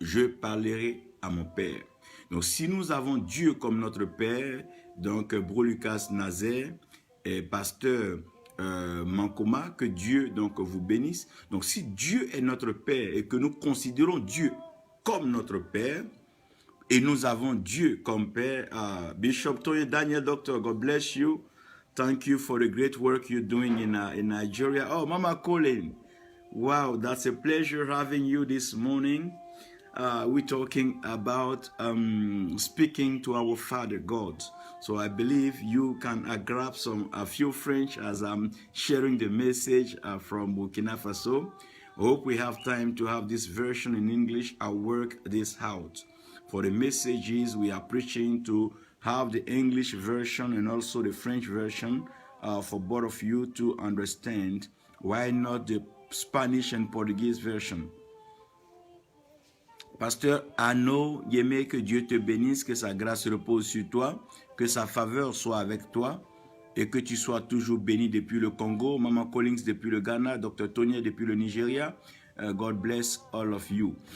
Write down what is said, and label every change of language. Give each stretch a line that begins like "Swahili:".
French: Je parlerai à mon Père. Donc, si nous avons Dieu comme notre Père, donc Bro Lucas Nazaire et pasteur Mankoma, que Dieu donc vous bénisse. Donc, si Dieu est notre Père et que nous considérons Dieu comme notre Père, et nous avons Dieu comme Père, Bishop Tony Daniel, Doctor,
English: God bless you. Thank you for the great work you're doing in Nigeria. Oh, Mama Colin, wow, that's a pleasure having you this morning. We're talking about speaking to our Father God. So I believe you can grab a few French as I'm sharing the message from Burkina Faso. I hope we have time to have this version in English. I'll work this out. For the messages we are preaching to have the English version and also the French version for both of you to understand. Why not the Spanish and Portuguese version?
French: Pasteur Arnaud Yémé, que Dieu te bénisse, que sa grâce repose sur toi, que sa faveur soit avec toi et que tu sois toujours béni depuis le Congo. Maman Collins depuis le Ghana, Dr. Tonya depuis le Nigeria.
English: God bless all of you.